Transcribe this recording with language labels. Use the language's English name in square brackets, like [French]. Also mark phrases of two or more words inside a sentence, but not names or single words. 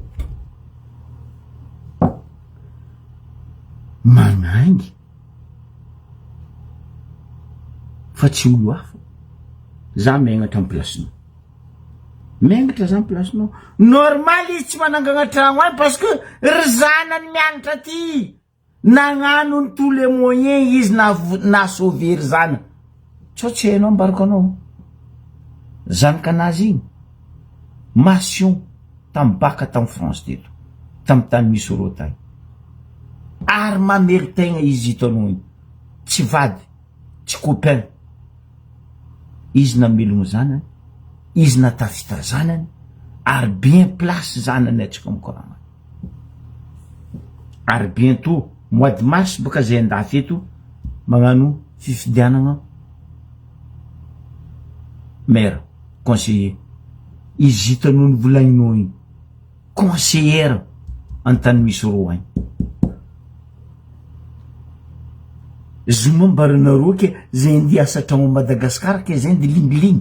[Malagasy] Magnaingy. Fa tsy olo hafa. Za megnatra amin'ny plasinao. Mengatra za plasinao. Normal izy tsy manangana tragno any [French] parce que [Malagasy] ry zanany mianatra ty. Nagnano ny [French] tous les moyens [Malagasy] izy na sauver ry zana. Tsy hainao ambarako anao. Zanakanazy igny. Massion tamy baka tamy France teto. Tamy tany misy rotay. Ary mamely tegna izy hitanao igny. Tsy vady, tsy copain. Izy namelogno zanany. Izy natafita zanany. Ary [French] bien place [Malagasy] zanany atsika mikoragna. Ary [French] bientôt mois de mars [Malagasy] baka zay andafy eto magnano fifidianagna [French] maire, conseiller. [Malagasy] Izy hitanao ny volagninao igny. Conseillère antany misy roa agny. Zoma mbaranareo ke zay ndiasa tragno Madagasikara ke zay ndi lingilingy.